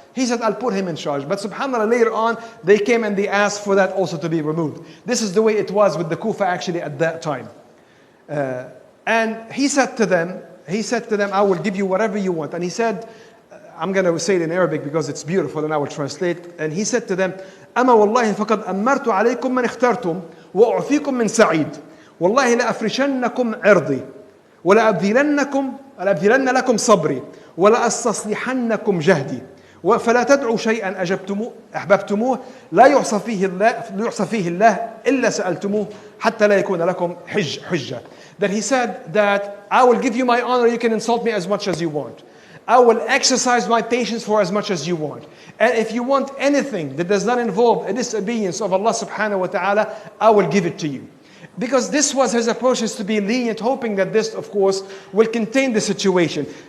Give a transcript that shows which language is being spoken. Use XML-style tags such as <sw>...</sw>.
<en>He said, I'll put him in charge. But subhanAllah, later on, they came and they asked for that also to be removed. This is the way it was with the Kufa actually at that time. And he said to them, I will give you whatever you want. And he said, I'm going to say it in Arabic because it's beautiful and I will translate. And he said to them,</en> <ar>أما والله فقد أمرت عليكم من اخترتم وأعفيكم من سعيد والله لأفرشنكم عرضي ولأبذلن لكم صبري ولأستصلحنكم جهدي فلا تدعوا شيئا أحببتموه لا يعصى فيه الله إلا سألتموه حتى لا يكون لكم حجة.</ar> <en>That he said that I will give you my honor, you can insult me as much as you want. I will exercise my patience for as much as you want. And if you want anything that does not involve a disobedience of Allah subhanahu wa ta'ala, I will give it to you. Because this was his approach, is to be lenient, hoping that this, of course, will contain the situation.</en>